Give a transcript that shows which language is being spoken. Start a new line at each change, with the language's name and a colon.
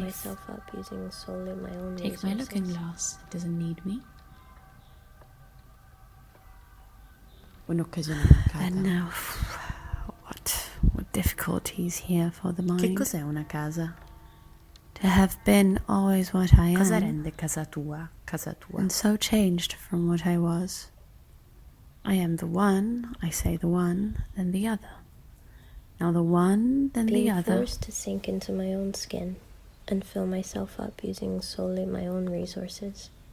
English: Myself up using solely my own Take my looking glass. It doesn't need me. And now, what difficulties here for the mind?
Italian: Che cos'è una casa?
English: To have been always what I am.
Italian: Cosa rende casa tua, casa tua?
English: And so changed from what I was. I am the one, I say the one, then the other. Now the one, then the other. Being forced to sink into my own skin and fill myself up using solely my own resources.